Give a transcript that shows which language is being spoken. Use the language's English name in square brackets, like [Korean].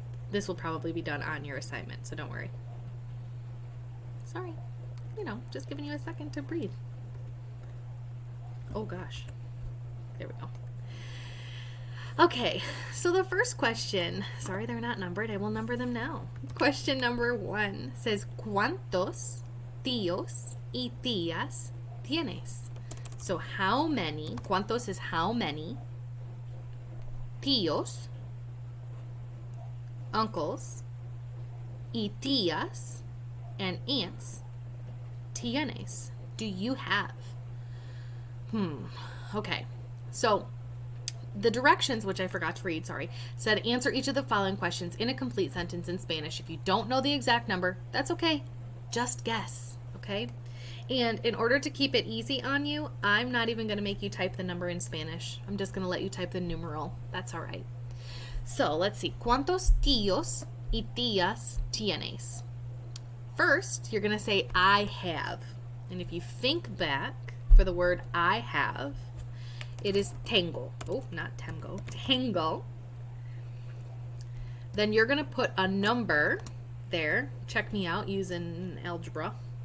[English] This will probably be done on your assignment, so don't worry. Sorry. Just giving you a second to breathe. Oh gosh. There we go. Okay, so the first question, sorry they're not numbered, I will number them now. [Spanish] Question number 1 says, ¿Cuántos tíos y tías tienes? [English] So how many, [Spanish] ¿cuántos [English] is how many, [Spanish] tíos, [English] uncles, [Spanish] y tías, [English] and aunts, [Spanish] tienes, [English] do you have? Okay, so the directions, which I forgot to read, said answer each of the following questions in a complete sentence in Spanish. If you don't know the exact number, that's okay. Just guess, okay? And in order to keep it easy on you, I'm not even going to make you type the number in Spanish. I'm just going to let you type the numeral. That's all right. So let's see. [Spanish] ¿Cuántos tíos y tías tienes? [English] First, you're going to say I have. And if you think back for the word I have, it is tengo. Oh, not tengo. Tengo. Then you're going to put a number there. Check me out using algebra.